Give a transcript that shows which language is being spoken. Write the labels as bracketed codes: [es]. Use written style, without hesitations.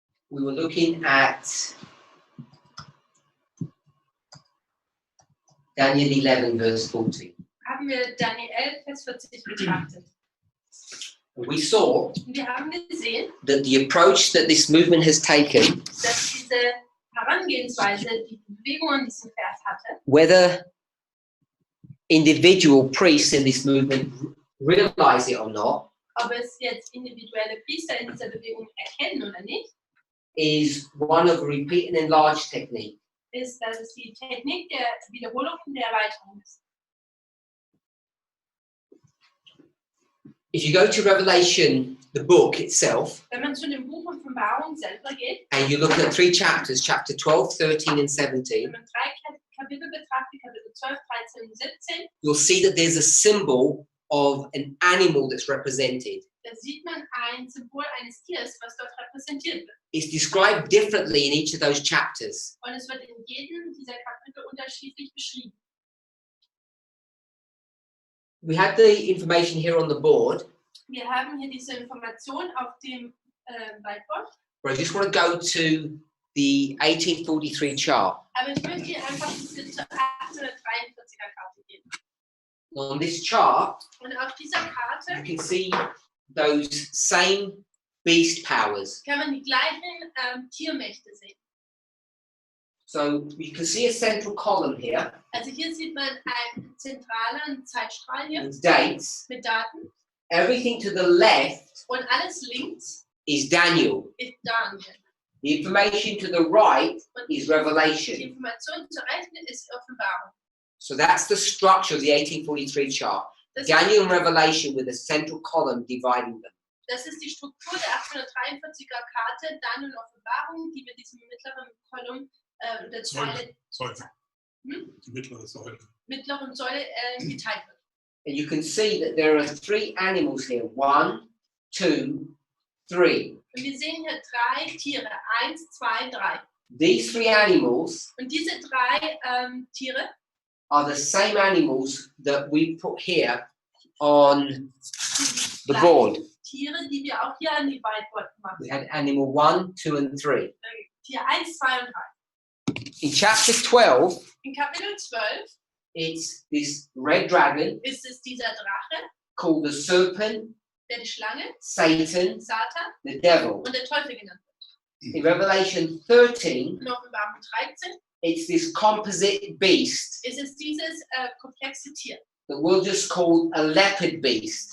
[en] we were looking at Daniel 11, verse 40. [de] haben wir Daniel 11, Vers 40 betrachtet. [en] And we saw [de] Und wir haben gesehen, [en] that the approach that this movement has taken, [de] dass diese Herangehensweise, die Bewegung in diesem Vers hatte, [en] whether individual priests in this movement realize it or not, [de] ob es jetzt individuelle Priester in dieser Bewegung erkennen oder nicht, [en] is one of repeat and enlarge technique. [de] ist, dass es die Technik der Wiederholung und der Erweiterung ist. [en] If you go to Revelation, the book itself, [de] Wenn man zu dem Buch Offenbarung selber geht, [en] and you look at 3 chapters, chapter 12, 13, and 17, [de] wenn man 3 Kapitel betrachtet, Kapitel 12, 13 und 17, [en] you'll see that there's a symbol of an animal that's represented. [de] da sieht man ein Symbol eines Tieres, was dort repräsentiert wird. [en] It's described differently in each of those chapters. [de] Und es wird in jedem dieser Kapitel unterschiedlich beschrieben. [en] We have the information here on the board, [de] Wir haben hier diese Information auf dem Whiteboard, [en] but I just want to go to the 1843 chart. [de] aber ich möchte hier einfach diese 1843er Karte geben. [en] On this chart, [de] Und auf dieser [en] you [de] Karte [en] can see those same beast powers. [de] kann man die gleichen Tiermächte sehen. [en] So you can see a central column here [de] Also hier sieht man einen zentralen Zeitstrahl hier [en] with dates. [de] mit Daten [en] Everything to the left [de] und alles links [en] is Daniel. [de] ist Daniel. [en] The information to the right [de] Und [en] is [de] die [en] Revelation. [de] Information zur Rechten ist Offenbarung. [en] So that's the structure of the 1843 chart. [de] Das, [en] Daniel and Revelation with a central column dividing them. [de] das ist die Struktur der 843er Karte, dann in Offenbarung, die mit diesem mittleren Kolumn der Säule, Säule. Die mittlere Säule. mittleren Säule geteilt wird. [en] And you can see that there are 3 animals here. 1, 2, 3. [de] Und wir sehen hier 3 Tiere. 1, 2, 3. [en] These 3 animals [de] Und diese 3 Tiere [en] are the same animals that we put here on [de] sind [en] the [de] die [en] board. [de] gleichen Tiere, die wir auch hier an die Whiteboard gemacht [en] We [de] haben. [en] had animal 1, 2, and 3. [de] Tier 1, 2 und 3. [en] In chapter 12, [de] In Kapitel 12 [en] it's this red dragon [de] ist es dieser Drache, [en] called the serpent, [de] der die Schlange, [en] Satan, [de] Satan [en] the devil. [de] und der Teufel genannt wird. [en] In Revelation 13, [de] In Offenbarung 13 [en] it's this composite beast [de] ist es dieses komplexe Tier, [en] that we'll just call a leopard beast.